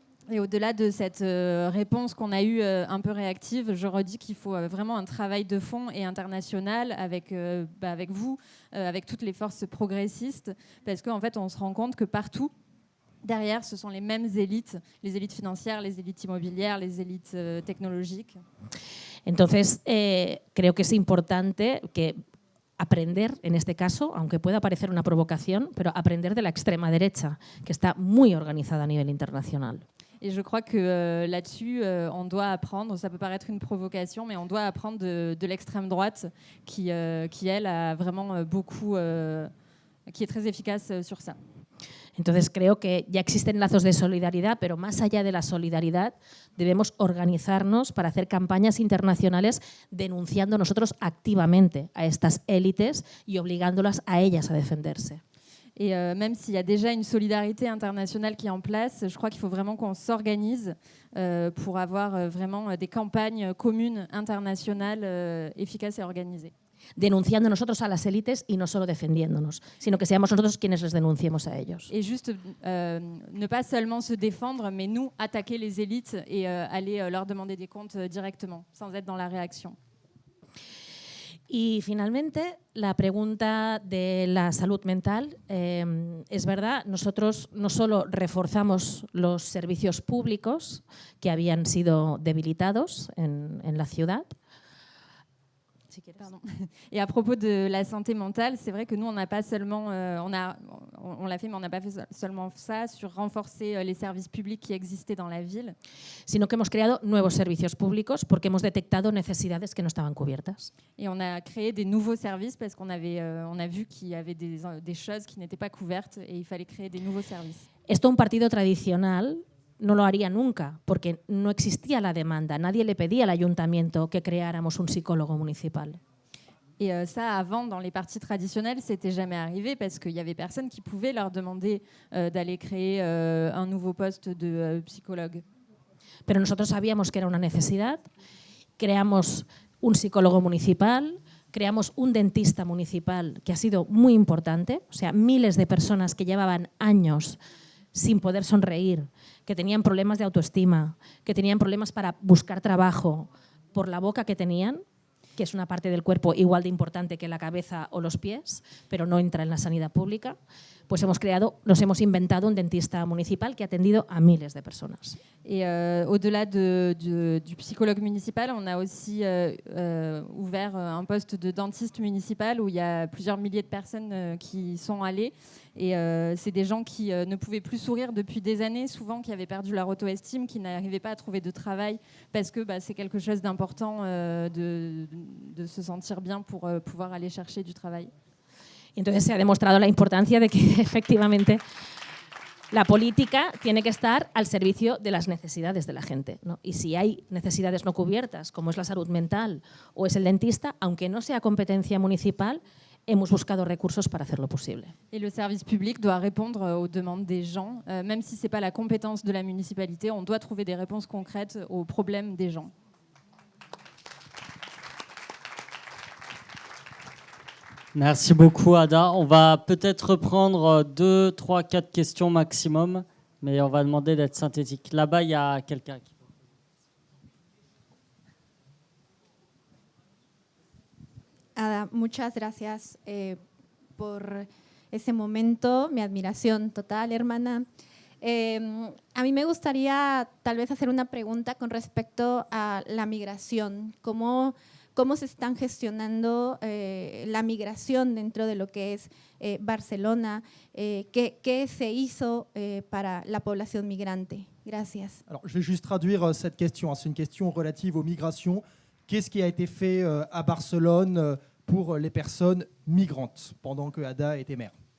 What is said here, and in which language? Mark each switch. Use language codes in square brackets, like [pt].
[fr] Et au-delà de cette réponse qu'on a eue un peu réactive, je redis qu'il faut vraiment un travail de fond et international avec vous, avec toutes les forces progressistes, parce qu'en fait, on se rend compte que partout, derrière, ce sont les mêmes élites, les élites financières, les élites immobilières, les élites technologiques. [es] Entonces, creo que es importante que aprender, en este caso, aunque pueda parecer una provocación, pero aprender de la extrema derecha, que está muy organizada a nivel internacional. [fr] Et je crois que là-dessus, on doit apprendre, ça peut paraître une provocation, mais on doit apprendre de l'extrême droite qui, elle, a vraiment beaucoup, qui est très efficace sur ça. [es] Entonces creo que ya existen lazos de solidaridad, pero más allá de la solidaridad debemos organizarnos para hacer campañas internacionales denunciando nosotros activamente a estas élites y obligándolas a ellas a defenderse. [fr] Et même s'il y a déjà une solidarité internationale qui est en place, je crois qu'il faut vraiment qu'on s'organise pour avoir vraiment des campagnes communes internationales efficaces et organisées. [es] Denunciando nosotros a las élites y no solo defendiéndonos, sino que seamos nosotros quienes les denunciemos a ellos. [fr] Et juste ne pas seulement se défendre, mais nous attaquer les élites et aller leur demander des comptes directement, sans être dans la réaction. [es] Y finalmente, la pregunta de la salud mental. Es verdad, nosotros no solo reforzamos los servicios públicos que habían sido debilitados en la ciudad, si quieres. [fr] Pardon. Et à propos de la santé mentale, c'est vrai que nous, on n'a pas seulement, on l'a fait, mais on n'a pas fait seulement ça sur renforcer les services publics qui existaient dans la ville. [es] Sino que hemos creado nuevos servicios públicos porque hemos detectado necesidades que no estaban cubiertas. [fr] Et on a créé des nouveaux services parce qu'on avait, on a vu qu'il y avait des choses qui n'étaient pas couvertes et il fallait créer des nouveaux services. [es] Esto un partido tradicional no lo haría nunca, porque no existía la demanda. Nadie le pedía al ayuntamiento que creáramos un psicólogo municipal. [fr] Et ça, avant, dans les partis traditionnels, c'était jamais arrivé parce qu'il y avait personne qui pouvait leur demander d'aller créer un nouveau poste de psychologue. [es] Pero nosotros sabíamos que era una necesidad. Creamos un psicólogo municipal, creamos un dentista municipal que ha sido muy importante, o sea, miles de personas que llevaban años sin poder sonreír, que tenían problemas de autoestima, que tenían problemas para buscar trabajo por la boca que tenían, que es una parte del cuerpo igual de importante que la cabeza o los pies, pero no entra en la sanidad pública, pues nos hemos inventado un dentista municipal que ha atendido a miles de personas. [fr] Et au-delà du psychologue municipal, on a aussi ouvert un poste de dentiste municipal où il y a plusieurs milliers de personnes qui sont allées. Et c'est des gens qui ne pouvaient plus sourire depuis des années, souvent qui avaient perdu leur auto-estime, qui n'arrivaient pas à trouver de travail parce que c'est quelque chose d'important de se sentir bien pour pouvoir aller chercher du travail. [es] Y entonces se ha demostrado la importancia de que efectivamente la política tiene que estar al servicio de las necesidades de la gente, ¿no? Y si hay necesidades no cubiertas, como es la salud mental o es el dentista, aunque no sea competencia municipal, hemos buscado recursos para hacerlo posible. [fr] Et le service public doit répondre aux demandes des gens, même si ce n'est pas la compétence de la municipalité, on doit trouver des réponses concrètes aux problèmes des gens. Merci beaucoup, Ada. On va peut-être reprendre 2, 3, 4 questions maximum, mais on va demander d'être synthétique. Là-bas, il y a quelqu'un qui... [es] Ada, muchas gracias por ese momento, mi admiración total, hermana. A mí me gustaría tal vez hacer una pregunta con respecto a la migración. ¿Cómo se están gestionando la migración dentro de lo que es Barcelona? ¿Qué se hizo para la población migrante? Gracias. [fr] Alors, je vais juste traduire cette question. C'est une question relative aux migrations. Qu'est-ce qui a été fait à Barcelone pour les personnes migrantes pendant que Ada était maire?